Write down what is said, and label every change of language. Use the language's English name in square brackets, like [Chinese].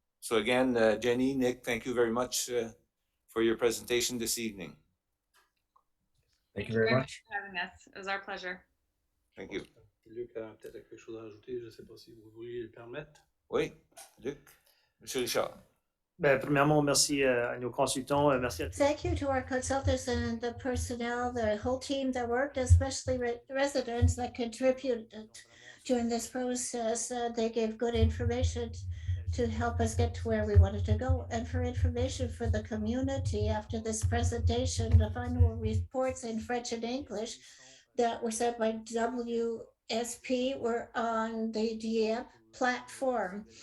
[English] So again, Jenny, Nick, thank you very much for your presentation this evening. Thank you very much for having us. It was our pleasure. Thank you. [French] Luc a peut-être quelque chose à rajouter, je ne sais pas si vous vouliez le permettre. Oui, Luc, Monsieur Richard. Premièrement, merci à nos consultants. Merci à tous. [English] Thank you to our consultants and the personnel, the whole team that worked, especially residents that contributed during this process. They gave good information to help us get to where we wanted to go. And for information for the community after this presentation, the final reports in French and English that were sent by WSP were on the Dieppe platform.